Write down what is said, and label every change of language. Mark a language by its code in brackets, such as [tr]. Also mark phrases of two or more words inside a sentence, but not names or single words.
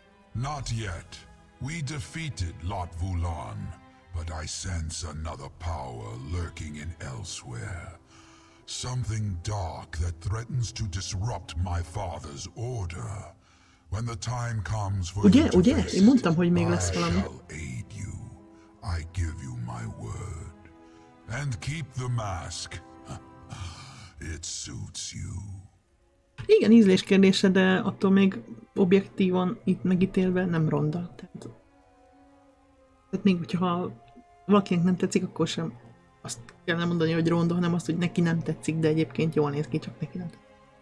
[en] Not yet. We defeated Lot Vulan, but I sense another power lurking in elsewhere. Something dark that threatens to disrupt my father's order. When the time comes for you to face [hu] Én mondtam, hogy [en] it, [hu] még [en] I [hu] lesz valami. [en] shall aid you. I give you my word. And keep the mask. It suits you. [hu] Igen, ízlés kérdése, de attól még objektívan itt megítélve nem ronda. Tehát még hogyha valakinek nem tetszik, akkor sem azt kellene mondani, hogy ronda, hanem azt, hogy neki nem tetszik, de egyébként jól néz ki, csak neki nem tetszik.